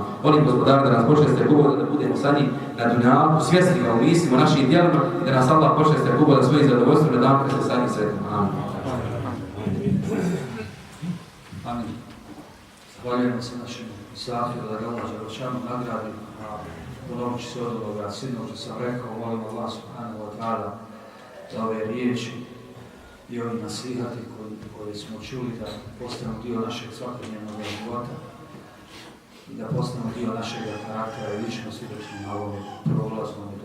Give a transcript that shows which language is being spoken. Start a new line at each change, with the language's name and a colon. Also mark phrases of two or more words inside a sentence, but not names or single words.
Bosnian: Molim gospodara da nas počasti da budemo sa njim na dunjalu, svjesni ga u mislima, u našim djelima, da nas Allah počasti da svojim zadovoljstvom na dan kad se sa njim sretimo. Amin. Amin. Zahvaljujemo se našim Safiru da ga Allah dželešanu nagradi. Ponovit ću se od ovoga sinoć što sam rekao, molim Allah
Arabic: سبحانه وتعالى
Bosnian: da ove riječi i ovi nasihati koje smo čuli da postanu dio našeg svakodnevnog života i da postanu dio našeg karaktera i ličnosti dok smo na ovom prolaznom